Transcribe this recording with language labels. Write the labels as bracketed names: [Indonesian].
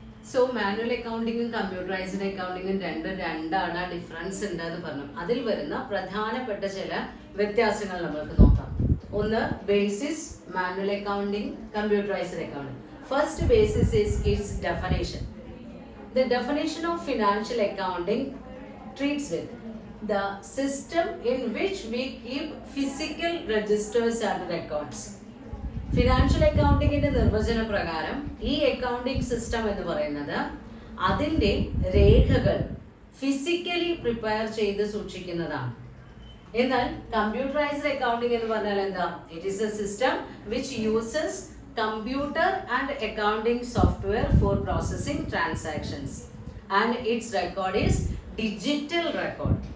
[Malayalam] So manual അക്കൗണ്ടിങ്ങും computerised അക്കൗണ്ടിങ്ങും രണ്ടാണ്, difference ഉണ്ടെന്ന് പറഞ്ഞു. അതിൽ വരുന്ന പ്രധാനപ്പെട്ട ചില വ്യത്യാസങ്ങൾ നമുക്ക് നോക്കാം. ഒന്ന്, basis manual accounting, computerised accounting. [English] First basis is its definition. The definition of financial accounting treats with the system in which we keep physical registers and records. [Malayalam] Financial അക്കൗണ്ടിങ്ങിന്റെ നിർവചന പ്രകാരം ഈ അക്കൗണ്ടിങ് സിസ്റ്റം എന്ന് പറയുന്നത് അതിൻ്റെ രേഖകൾ ഫിസിക്കലി പ്രിപ്പയർ ചെയ്ത് സൂക്ഷിക്കുന്നതാണ്. എന്നാൽ computerised accounting എന്ന് പറഞ്ഞാൽ എന്താ? [English] It is a system which uses computer and accounting software for processing transactions and its record is digital record.